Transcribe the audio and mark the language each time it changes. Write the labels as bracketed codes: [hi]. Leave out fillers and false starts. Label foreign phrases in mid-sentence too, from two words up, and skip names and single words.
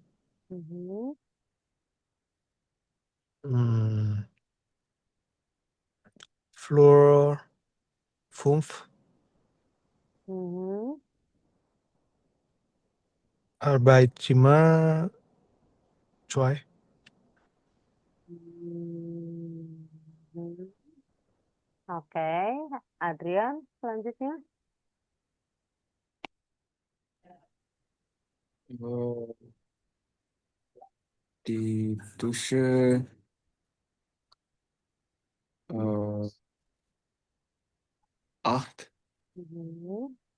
[de] Mhm. Mm, Flur 5. Mhm. Arbeitszimmer 2. Mhm. [id] Oke, Adrian, selanjutnya. [de] Die Dusche 8. Mhm.